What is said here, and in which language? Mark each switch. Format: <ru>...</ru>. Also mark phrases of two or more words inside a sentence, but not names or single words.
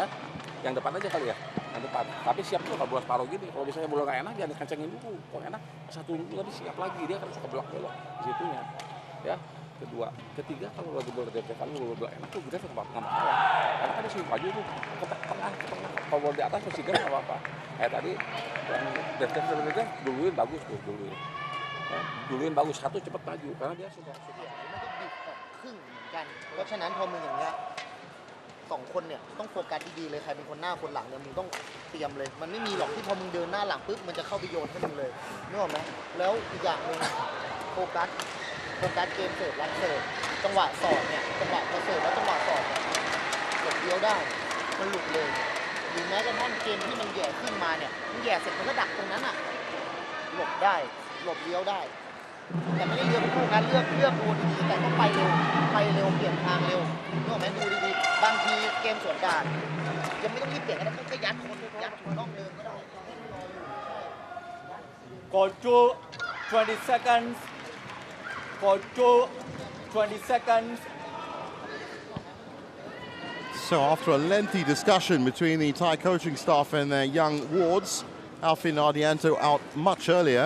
<id>Yang depan aja kali ya, yang depan. Tapi siap tuh kalau bola separuh gini, kalau misalnya bola nggak enak jangan dikencengin dulu, kalau enak satu dulu tapi siap lagi dia kan suka belok-belok di situnya, ya. Kedua, ketiga kalau lagi bola depan bola enak tuh kita tetap nggak masalah, karena kan dia sih maju tuh ke tengah, kalau bola di atas masih nggak apa-apa. Tadi yang defense itu duluin bagus tuh duluin. Ya, duluin bagus, satu cepet maju karena dia sudah</id> <th>มันก็บีบออกครึ่งเหมือนกัน เพราะฉะนั้นพอมึงอย่างเงี้ยสองคนเนี่ยต้องโฟกัสดีๆเลยใครเป็นคนหน้าคนหลังเนี่ยมึงต้องเตรียมเลยมันไม่มีหรอก ที่พอมึงเดินหน้าหลังปุ๊บมันจะเข้าไปโยนให้มึงเลยนึกออกไหมแล้วอีกอย่างหนึ่งโฟกัสเกมเสิร์ฟรับเสิร์ฟจังหวะสอ ดเนี่ยจังหวะพอเสิร์ฟแล้วจังหวะสอดเนี่ยหลบเลี้ยวได้มันหลุดเลยหรือแม้กระทั่งเกมที่มันแย่ขึ้นมาเนี่ยมันแย่เสร็จมันก็ดักตรงนั้นอ่ะหลบได้หลบเลี้ยวได้แต่ไม่ได้เลือกคู่กันเลือกดูดีๆแต่ต้องไปเร็วเปลี่ยนทางเร็วนึกออกไหมดูดีๆบางทีเกมสวนดานยังไม่ต้องรีบเปลี่ยนก็ได้ก็ยัดคนยัดถูกต้องเดินก็ได้</th> <en>Go to 20 seconds. Go to 20 seconds. So after a lengthy discussion between the Thai coaching staff and their young wards, Alfian Ardianto out much earlier.</en>